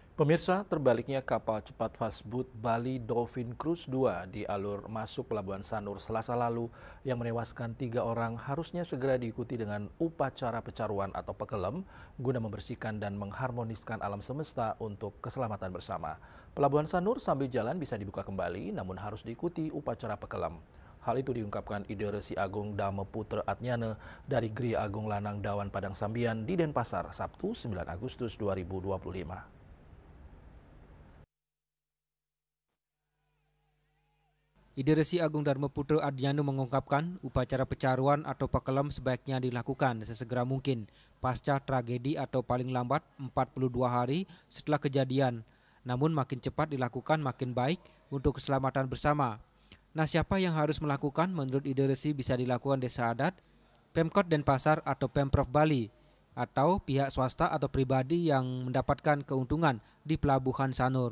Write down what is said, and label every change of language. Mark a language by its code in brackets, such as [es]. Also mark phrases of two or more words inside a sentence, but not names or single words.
[id] Pemirsa, terbaliknya kapal cepat fastboat Bali Dolphin Cruise 2 di alur masuk Pelabuhan Sanur Selasa lalu yang menewaskan 3 orang harusnya segera diikuti dengan upacara pecaruan atau pekelem guna membersihkan dan mengharmoniskan alam semesta untuk keselamatan bersama. Pelabuhan Sanur sambil jalan bisa dibuka kembali namun harus diikuti upacara pekelem. Hal itu diungkapkan Ide Resi Agung Dame Putra Adnyana dari Gri Agung Lanang Dawan Padang Sambian di Denpasar, Sabtu 9 Agustus 2025. Ide Resi Agung Dharma Putra Adnyana mengungkapkan upacara pecaruan atau pekelem sebaiknya dilakukan sesegera mungkin pasca tragedi atau paling lambat 42 hari setelah kejadian. Namun makin cepat dilakukan makin baik untuk keselamatan bersama. Nah, siapa yang harus melakukan? Menurut Ide Resi bisa dilakukan desa adat, Pemkot Denpasar atau Pemprov Bali, atau pihak swasta atau pribadi yang mendapatkan keuntungan di Pelabuhan Sanur.